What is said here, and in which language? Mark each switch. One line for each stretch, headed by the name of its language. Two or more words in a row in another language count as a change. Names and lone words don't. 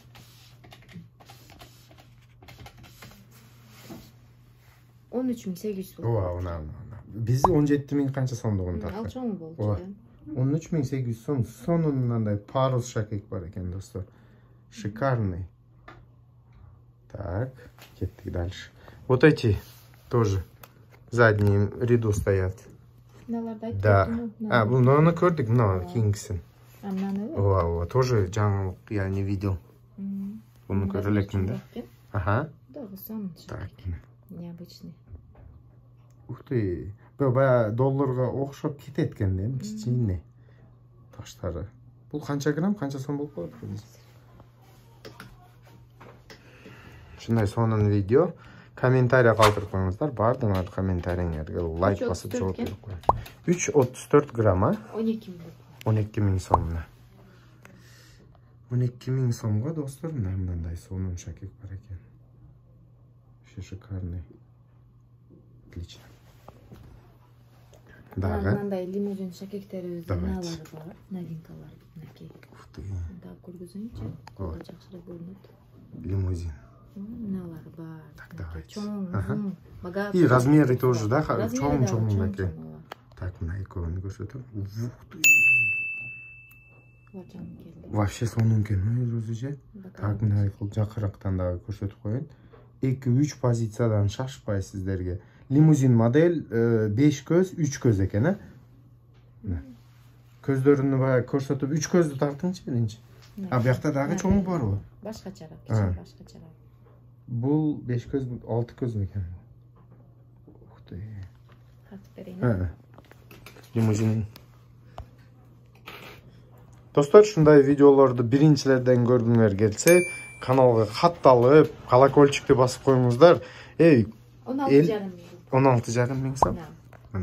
Kyrgyz: Он 13.800 болот. Ооба, мына. Биз 17 миң канча сомдугун тарттык. Ал чоң болчу. 13.800 сом. Сонун мындай парус шакек бар экен, достор.
Russian: Шикарный. Так, кеттик дальше. Вот эти тоже в заднем ряду стоят. Да.
Kyrgyz: Муну көрдүк, мына кийинкисин.
Russian: Ооба, тоже жаңылык я не видел.
Kyrgyz: Буну көрө элекмин да. Ага.
Russian: Так. Необычный. Ух ты.
Kyrgyz: Баягы долларга окшоп кетет экен да, кичине таштары. Бул канча грамм, канча сом болуп калат? Ушундай сонун видео. Комментарий калтырып коюңуздар. Бардыңар комментариңерге лайк басып жооп берип коюң. 3.34 грамм, а? 12 миң сом. 12 миң сомго, достор, мындай сонун шакек бар экен.
Russian: Шикарный. Отлично.
Kyrgyz: Дагы мындай лимузин шакектерибиздин налары бар, новинкалар.
Russian: Ух ты.
Kyrgyz: Дагы көргөзөйүнчү. Колго жакшыраак көрүнөт. Лимузин. Налары бар.
Russian: Так, давайте.
Kyrgyz: Чоң,
Russian: богатый. И размеры тоже,
Kyrgyz: да? Чоң мынакей. Так, мына экөөнү көрсөтөм.
Russian: Ух ты.
Kyrgyz: Вообще сонун экен, өзү же. Так, мына жакырактан дагы көрсөтүп коеюн. 2-3 позициядан шашпай сиздерге. Лимузин модель 5 көз, 3 көз экен, а? Көздөрүнү баягы көрсөтүп, 3 көздү тартыңчы биринчи. А буякта дагы чоңу барбы? Башкачараак, башкачараак. Бул 5 көз, 6 көз экен.
Russian: Ух ты.
Kyrgyz: Тартып берейин. Лимузин. Достор, ушундай видеолорду биринчилерден көргүңөр келсе, каналга катталып, колокольчикти басып коюңуздар. 16.5 миң сом. Мына.